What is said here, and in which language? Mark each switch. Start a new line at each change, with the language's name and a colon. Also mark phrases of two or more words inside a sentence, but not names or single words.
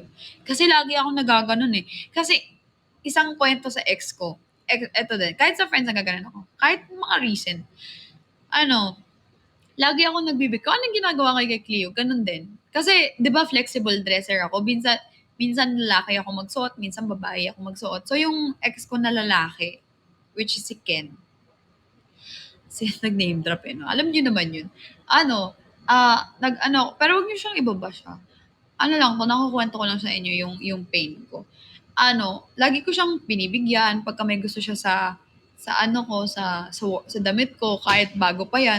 Filipino: Kasi lagi akong nagaganon eh. Kasi isang kwento sa ex ko, eto din, kahit sa friends nagaganon ako, kahit mga recent, ano, lagi ako nagbibigay. Kung anong ginagawa kay Cleo, ganun din. Kasi, di ba,
English: flexible dresser
Filipino: ako. Minsan lalaki ako magsuot, minsan babae ako magsuot. So, yung ex ko na lalaki,
English: which is si Ken,
Filipino: nag-name drop eh, no? Alam niyo naman yun. Pero wag niyo siyang ibabash ha. Ano lang 'to, nakukuwento ko lang sa inyo yung pain ko. Lagi ko siyang binibigyan pagka may gusto siya sa ano ko, sa damit ko, kahit bago pa yan.